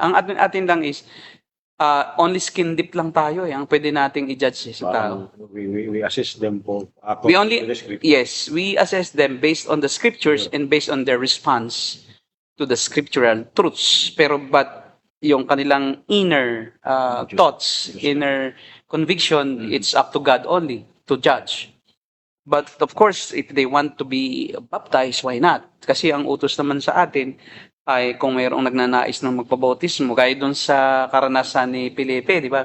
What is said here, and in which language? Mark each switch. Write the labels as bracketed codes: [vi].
[tl] Ang atin lang [en] is only skin deep [tl] lang tayo ang pwede nating i-judge sa tao. [en] We assess them for We only yes, we assess them based on the scriptures and based on their response to the scriptural truths. [tl] Pero [en] but yung kanilang inner thoughts, inner conviction, it's up to God only to judge. But of course, if they want to be baptized, why not? [tl] Kasi ang utos naman sa atin ay kung mayroong nagnanais ng magpabautismo, gaya doon sa karanasan ni Felipe, di ba?